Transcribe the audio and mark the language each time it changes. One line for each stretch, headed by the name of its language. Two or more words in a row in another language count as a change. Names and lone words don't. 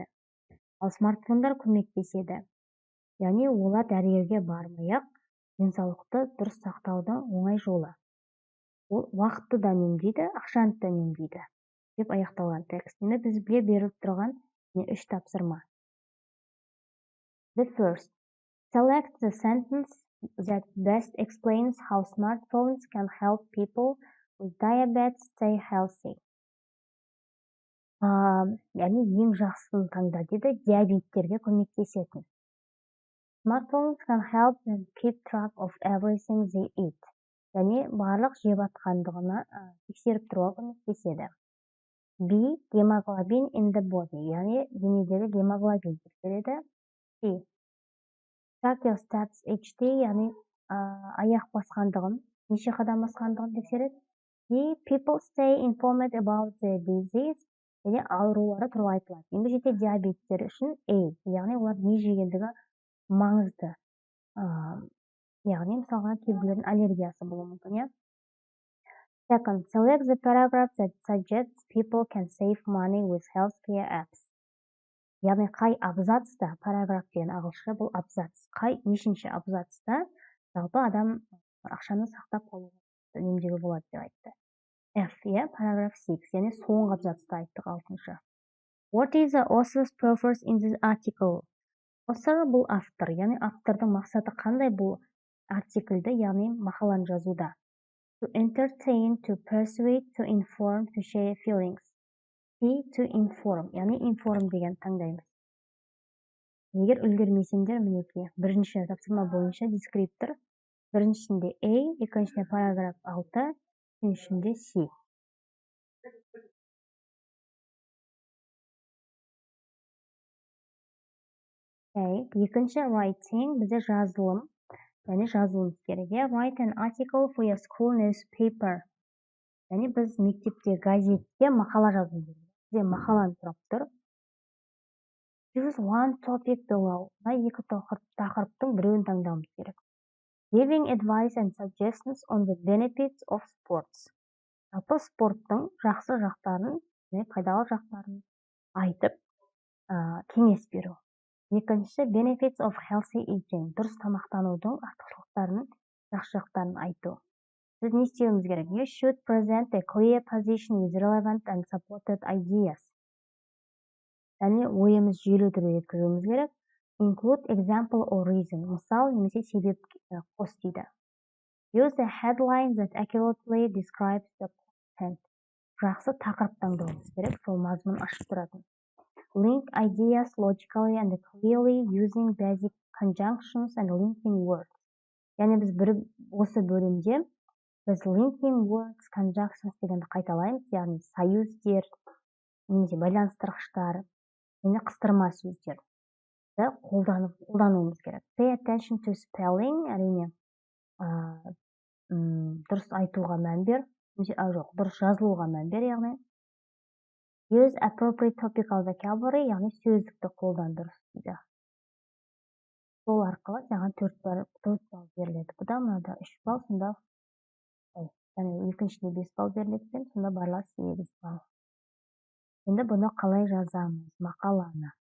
Kazakh: Ал смартфондар көмектеседі. Яғни олар дәрігерге бармай-ақ денсаулықты дұрыс сақтаудың оңай жолы. Ол уақытты да үнемдейді, ақшаны да үнемдейді деп аяқталған текст. Енді бізге беріліп тұрған 3 тапсырма.
English: The first, select the sentence that best explains how smartphones can help people with diabetes stay healthy.
Kazakh: Яғни ең жақсысын таңда деді, диабеттерге көмектесетін.
English: Smartphones can help them keep track of everything they eat.
Kazakh: Яғни барлық жеп атқандығына тексеріп тұруға көмектеседі.
English: B. Hemoglobin in the body.
Kazakh: Яғни денедегі гемоглобин тексереді.
English: C. Track your steps each day.
Kazakh: Яғни аяқ басқандығын, неше қадам басқандығын тексереді.
English: D. People stay informed about the disease.
Kazakh: Яғни аурулары туралы айтылады. Енді жете диабеттер үшін A. Яғни олар не жегендігі маңызды. Яғни мысалға кейбіреулердің аллергиясы болуы мүмкін.
English: Second, select the paragraph that suggests people can save money with healthcare apps.
Kazakh: Яғни қай абзацта, параграф деген ағылшынша бұл абзац. Қай нешінші абзацта жалпы адам ақшаны сақтап қалуға үнемдеуге болады деп айтты. F, параграф 6, яғни соңғы абзацта айттық 6-шы.
English: What is the author's purpose in this article?
Kazakh: Author бұл автор, яғни автордың мақсаты қандай бұл артиклді, яғни мақаланы жазуда?
English: To entertain, to persuade, to inform, to share feelings. To inform,
Kazakh: яғни inform деген таңдаймыз. Егер үлгермесеңдер, мінекей, бірінші тапсырма бойынша дескриптор, біріншісінде A, екіншісінде параграф 6, үшіншісінде C. Екінші writing бізде жазылым, яғни жазылым керек.
English: Write an article for your school newspaper.
Kazakh: Яғни біз мектепте газетте мақала жазу керек. Бізде мақаланы тұрып тұр.
English: Choose one topic below.
Kazakh: Екі тақырыптың біреуін таңдауымыз керек.
English: Giving advice and suggestions on the benefits of sports.
Kazakh: Жалпы спорттың жақсы жақтарын, пайдалы жақтарын айтып, кеңес беру. Екінші,
English: benefits of healthy eating.
Kazakh: Дұрыс тамақтанудың артықшылықтарын, жақсы жақтарын айту. Біз не істеуіміз керек?
English: You should present a clear position with relevant and supported ideas.
Kazakh: Яғни ойымыз жүйелі түрде жеткізуіміз керек.
English: Include example or reason.
Kazakh: Мысал немесе себеп қос дейді.
English: Use a headline that accurately describes the content.
Kazakh: Жақсы тақырып таңдауымыз керек, сол мазмұн ашып тұратын.
English: Link ideas logically and clearly using basic conjunctions and linking words.
Kazakh: Яғни біз осы бөлімде біз
English: linking words, conjunctions
Kazakh: дегенді қайталаймыз, яғни союздер, немесе байланыстырғыштар, және қыстырма сөздер қолдануымыз керек.
English: Pay attention to spelling,
Kazakh: әрине дұрыс айтуға мән бер, дұрыс жазылуға мән бер, яғни
English: use appropriate topical vocabulary,
Kazakh: яғни сөздікті қолдан дұрыс дейді. Сол арқылы саған 4 балл беріледі. Бұда мынада 3 балл, сонда екіншіне 5 балл беріледі, сонда барлас 8 балл. Енді бұны қалай жазамыз? Мақаланы.